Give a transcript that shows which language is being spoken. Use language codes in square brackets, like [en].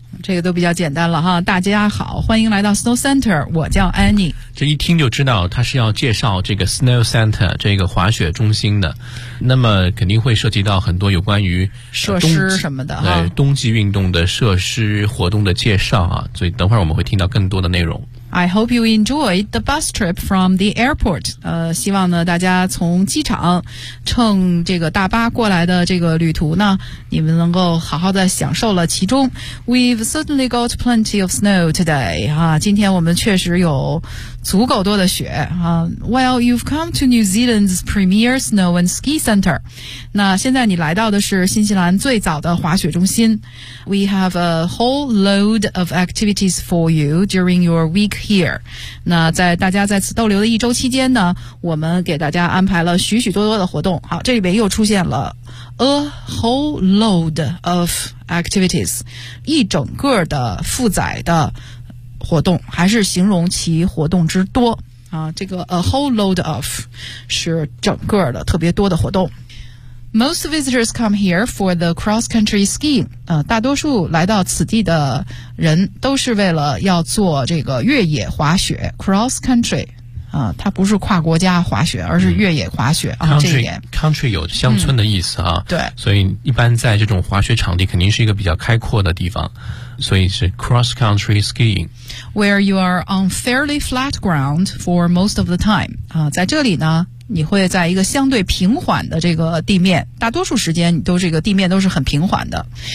[zh] 这个都比较简单了哈，大家好，欢迎来到 snow center, 我叫 Annie。这一听就知道他是要介绍这个 snow center, 这个滑雪中心的。那么肯定会涉及到很多有关于设施什么的。对，冬季运动的设施活动的介绍啊，所以等会儿我们会听到更多的内容。 [en] I hope you enjoyed the bus trip from the airport. [zh] 希望呢大家从机场乘这个大巴过来的这个旅途呢，你们能够好好的享受了其中。 [en] We've certainly got plenty of snow today. [zh] 啊，今天我们确实有足够多的雪啊。 [en] Well, you've come to New Zealand's premier snow and ski center. [zh] 那现在你来到的是新西兰最早的滑雪中心。 [en] We have a whole load of activities for you during your week. Here. [zh] 那在大家在此逗留的一周期间呢，我们给大家安排了许许多多的活动。好，这里面又出现了 [en] a whole load of activities， [zh] 一整个的负载的活动，还是形容其活动之多啊。这个 a whole load of 是整个的特别多的活动。 [en] Most visitors come here for the cross-country skiing. [zh] 大多数来到此地的人都是为了要做这个越野滑雪 cross-country. 它不是跨国家滑雪，而是越野滑雪、 Country 有乡村的意思啊。对，所以一般在这种滑雪场地肯定是一个比较开阔的地方，所以是 cross-country skiing. [en] Where you are on fairly flat ground for most of the time. [zh] 在这里呢。你会在一个相对平缓的这个地面，大多数时间都这个地面都是很平缓的。